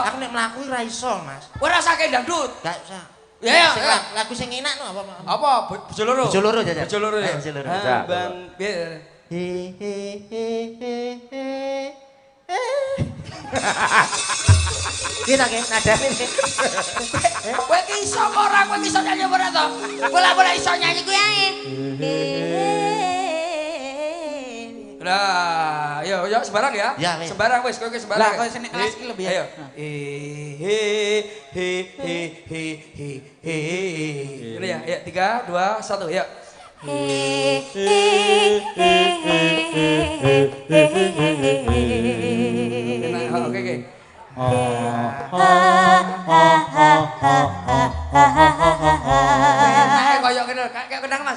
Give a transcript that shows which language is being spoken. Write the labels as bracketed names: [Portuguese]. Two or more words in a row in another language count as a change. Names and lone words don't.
[Javanese] Aku nek mlaku ora iso, Mas. Ora usah kayak dangdut. Gak usah. Ya, Sing ya. lagu sing enak no apa? Apa? Bojo loro. Bojo loro jajan. Bojo loro ya. Bojo loro. Bang, piye? He he he he he. Kita ke nadane iki. Kowe ki iso apa ora? Kowe iso nyanyi apa ora to? Bola-bola iso nyanyi kuwi ae. Nah, yo sembarang ya. Ya, wis. Sembarang wis, kowe sembarang. Lah, kowe sini kelas iki lebih ya. [Indonesian] Ayo. Ini ya, ya 3 2 1 ya. Oke. [Javanese] Nah, koyo ngene, kayak kendang Mas.